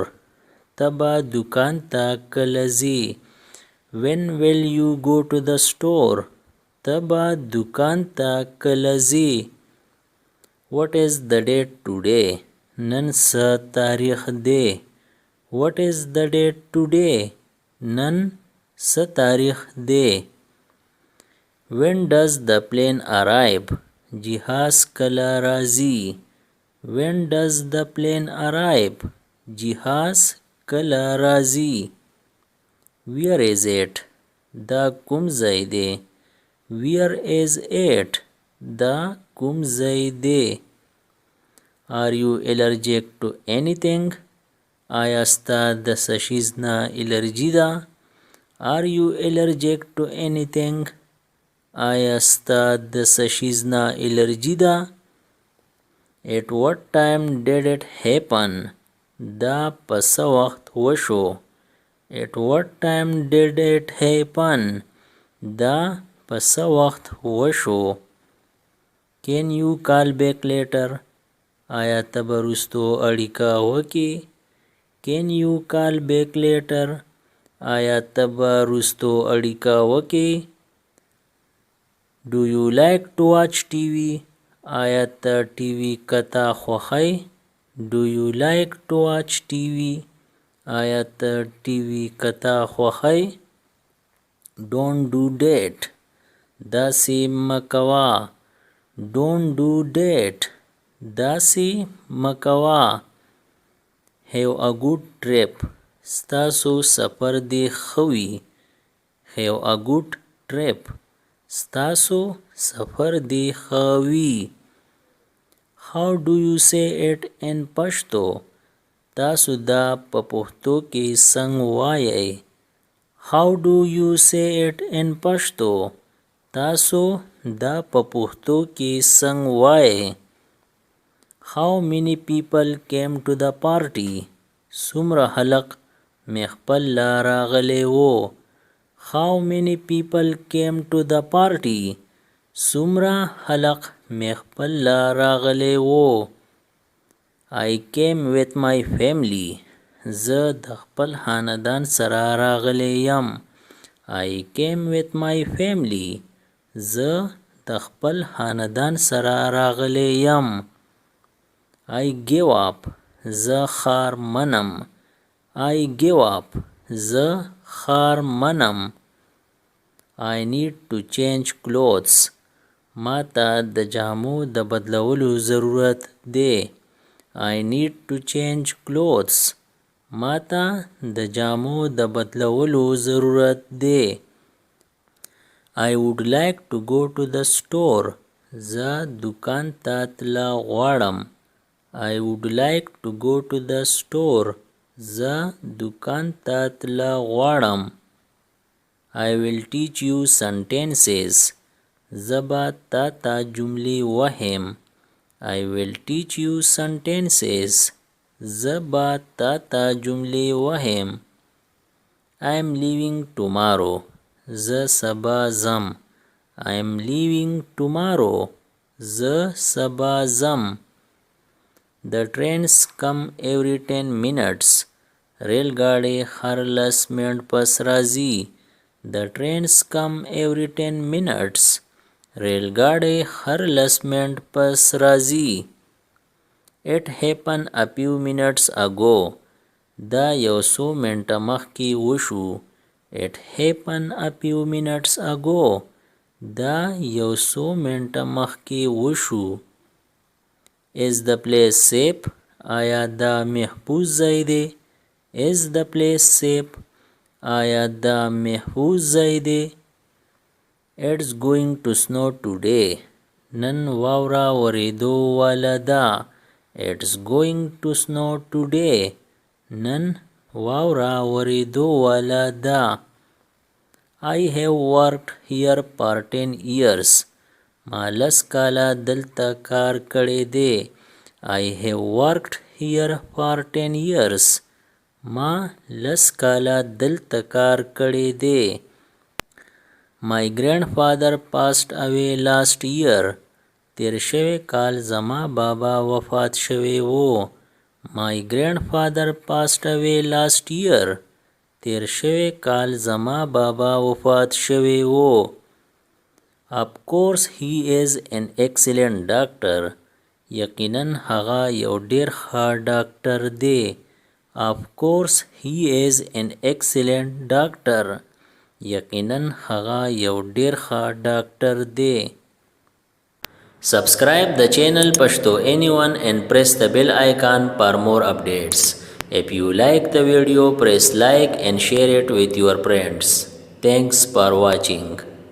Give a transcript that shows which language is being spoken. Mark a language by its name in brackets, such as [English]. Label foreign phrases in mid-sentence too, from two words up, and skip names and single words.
[Pashto] ته به دکان ته کله ځې؟ [English] When will you go to the store? [Pashto] ته به دکان ته کله ځې؟ [English] What is the date today? [Pashto] نن څه تاریخ دی؟ [English] What is the date today? [Pashto] نن څه تاریخ دی؟ [English] When does the plane arrive? [Pashto] جهاز کله راځي؟ [English] When does the plane arrive? [Pashto] جهاز کله راځي؟ [English] Where is it? [Pashto] دا کوم ځای دی؟ [English] Where is it? [Pashto] دا کوم ځای دی؟ [English] Are you allergic to anything? [Pashto] آیا ستا د څه شیز نه الرجي ده؟ [English] Are you allergic to anything? [Pashto] آیا ستا د څه شیز نه الرجي ده؟ [English] At what time did it happen? [Pashto] دا په څه وخت وشو؟ [English] At what time did it happen? [Pashto] دا په څه وخت وشو؟ [English] Can you call back later? [Pashto] آیا ته به وروستو اړیکه وکړې؟ [English] Can you call back later? [Pashto] آیا ته به وروستو اړیکه وکړې؟ [English] Do you like to watch TV? [Pashto] آیا ته ټي وي کته خوښی؟ [English] Do you like to watch TV? [Pashto] آیا ته ټي وي کته خوښی؟ [English] Don't do that. [Pashto] داسې مه کوه. [English] Don't do that. [Pashto] داسې مه کوه. [English] Have a good trip. [Pashto] ستاسو سفر دې ښه وي. [English] Have a good trip. [Pashto] ستاسو سفر دې ښه وي. [English] How do you say it in Pashto? [Pashto] تاسو دا په پښتو کې څنګه وایئ؟ [English] How do you say it in Pashto? [Pashto] تاسو دا په پښتو کې څنګه وایئ؟ [English] How many people came to the party? [Pashto] څومره خلک مې خپل لا راغلی وو؟ [English] How many people came to the party? [Pashto] څومره خلک مې خپل لا راغلی وو؟ [English] I came with my family. [Pashto] زه د خپل خاندان سره راغلی یم. [English] I came with my family. [Pashto] زه د خپل خاندان سره راغلی یم. [English] I give up. [Pashto] زه خار منم. [English] I give up. [Pashto] زه خار منم. [English] I need to change clothes. [Pashto] ما ته د جامو د بدلولو ضرورت دی. [English] I need to change clothes. [Pashto] ما ته د جامو د بدلولو ضرورت دی. [English] I would like to go to the store. [Pashto] زه دکان ته تله غواړم. [English] I would like to go to the store. [Pashto] زه دکان ته تله غواړم. [English] I will teach you sentences. [Pashto] زه به تا ته جملې وهم. [English] I will teach you sentences. [Pashto] زه به تا ته جملې وهم. [English] I am leaving tomorrow. [Pashto] زه سبا ځم. [English] I am leaving tomorrow. [Pashto] زه سبا ځم. [English] The trains come every 10 minutes. [Pashto] ریل ګاډی هر 10 منټ پس راځي. [English] The trains come every 10 minutes. [Pashto] ریل ګاډی هر 10 منټ پس راځي. [English] It happened a few minutes ago. [Pashto] دا یو څو منټه مخکې وشو. [English] It happened a few minutes ago. [Pashto] دا یو څو منټه مخکې وشو. [English] Is the place safe? [Pashto] آیا دا محفوظ ځای دی؟ [English] Is the place safe? [Pashto] آیا دا محفوظ ځای دی؟ [English] It's going to snow today. [Pashto] نن واوره ورېدو واله ده. [English] It's going to snow today. [Pashto] نن واوره ورېدو واله ده. [English] I have worked here for 10 years. [Pashto] ما 10 کاله دلته کار کړی دی. [English] I have worked here for 10 years. [Pashto] ما 10 کاله دلته کار کړی دی. [English] My grandfather passed away last year. [Pashto] تیر شوی کال زما بابا وفات شوی وو. [English] My grandfather passed away last year. [Pashto] تیر شوی کال زما بابا وفات شوی وو. [English] Of course he is an excellent doctor. [Pashto] یقینا هغه یو ډیر ښه ډاکټر دی. [English] Of course he is an excellent doctor. [Pashto] یقینا هغه یو ډیر ښه ډاکټر دی. [English] Subscribe the channel Pashto Anyone and press the bell icon for more updates. If you like the video, press like and share it with your friends. Thanks for watching.